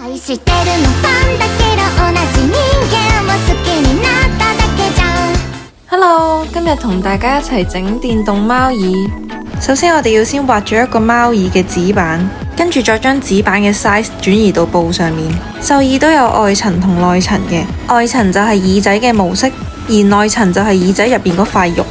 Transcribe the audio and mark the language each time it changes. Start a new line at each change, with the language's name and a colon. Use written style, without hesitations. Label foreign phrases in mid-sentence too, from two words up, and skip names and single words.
Japanese: 愛してるのファンだけど同じ人間を好きになっただけじゃん。
English: Hello，
Cantonese: 今日同大家一齊整電動貓椅。首先我哋要先畫咗一個貓椅嘅紙板，跟住再將紙板嘅 size 轉移到布上面。獸椅都有外層同內層嘅，外層就係耳仔嘅模式，而內層就係耳仔入邊嗰塊肉。